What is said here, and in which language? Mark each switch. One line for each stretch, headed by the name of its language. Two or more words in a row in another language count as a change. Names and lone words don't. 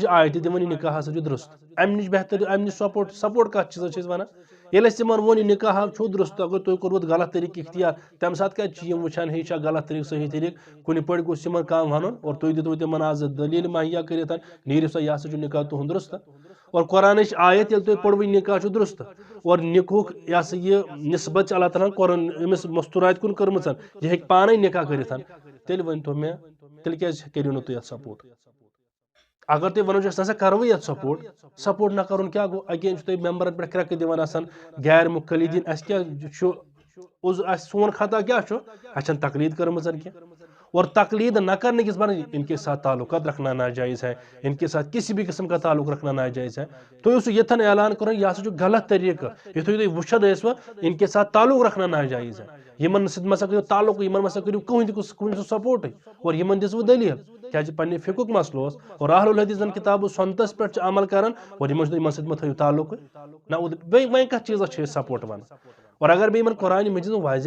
Kashmiri: آیت تہِ دِوان یہِ نکاح ہسا چھُ درست امہِ نِش بہتر امہِ نِش سپورٹ کتھ چیٖزس چھِ أسۍ ونان ییٚلہِ اَسہِ تِمن ووٚن یہِ نکاح چھُ درست اگر تُہۍ کوٚروُ غلط طریٖقہٕ اختیار تمہِ ساتہٕ کتہِ چھِ یِم وٕچھان ہے یہِ چھا غلط طریٖقہٕ صحیح طریٖقہٕ کُنہِ پٲٹھۍ گوٚژھ یِمن کانٛہہ ونُن اور تُہۍ دِتوٕ تِمن آز دٔلیٖل مہیا کٔرِتھ نیٖرِو سا یہِ ہسا چھُ نکاح تُہُنٛد درست اور قرآنٕچ آیت ییٚلہِ تُہۍ پوٚروٕ یہِ نکاح چھُ درست اور نکاحُک یہِ ہسا یہِ نسبت چھِ اللہ تعالیٰ ہن قرآن أمِس مستوٗرات کُن کٔرمٕژ یہِ ہیٚکہِ پانے نکاح کٔرِتھ تیٚلہِ ؤنۍتو مےٚ تیٚلہِ کیٛازِ کٔرِو نہٕ تُہۍ اتھ سپورٹ اگر تُہۍ ونو أسۍ نسا کروٕے یتھ سپورٹ نہ کرُن کیٛاہ گوٚو اگین چھُ تُہۍ ممبرن پٮ۪ٹھ کرٛٮ۪کہٕ دِوان آسان غیر مُخلدیٖن اسہِ کیٛاہ چھُ اسہِ سون خطا کیٛاہ چھُ اسہِ چھنہٕ تقلیٖد کٔرمٕژ کینٛہہ
Urdu: اور تقلید نہ کرنے کے بعد ان کے ساتھ تعلقات رکھنا ناجائز ہے ان کے ساتھ کسی بھی قسم کا تعلق رکھنا ناجائز ہے
Kashmiri: تو اسے یتھن اعلان کرو یہ ہسا غلط طریقہ یتھے تُہۍ وٕچھان ٲسوٕ
Urdu: ان کے ساتھ تعلق رکھنا ناجائز ہے
Kashmiri: یمن سۭتۍ مسا کٔرِو تعلق یمن مسا کٔرِو کٕہٕنۍ سپورٹٕے اور یمن دِژوٕ دلیٖل کیٛازِ پننہِ فِقُک مسلہٕ اوس اور اہل الحدیٖثن کِتابہٕ سۄنتس پٮ۪ٹھ چھِ عمل کران اور یمن سۭتۍ مہ تھٲیِو تعلقٕے نہ بیٚیہِ وۄنۍ کتھ چیٖزس چھِ أسۍ سپورٹ ونان اور اگر بیٚیہِ یمن قرآنِ مجیٖد واضح